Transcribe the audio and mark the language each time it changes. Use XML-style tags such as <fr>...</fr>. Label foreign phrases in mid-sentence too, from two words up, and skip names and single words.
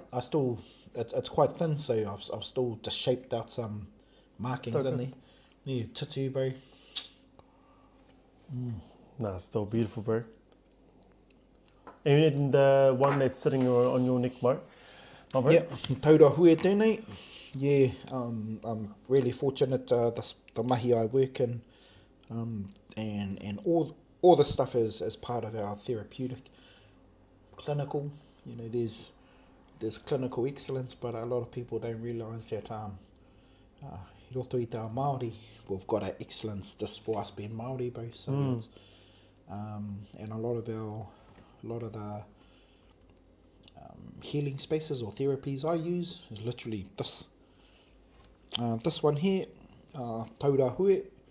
<en>I still, it's quite thin, so I've still just shaped out some markings in there. Yeah, tutu, bro. Nah, it's still beautiful, bro. And the one that's sitting on your neck, bro. Oh, bro. Yep,</en> <mi>taura hui tēnei.</mi> <en>Yeah, I'm really fortunate. The mahi I work in, and all the stuff is part of our therapeutic, clinical. You know, there's clinical excellence, but a lot of people don't realise that</en> <mi>i roto I te Māori,</mi> <en>we've got an excellence just for us being Māori, bro. So it's, and a lot of healing spaces or therapies I use is literally this. This one here,</en> <mi>Taura Hui.</mi>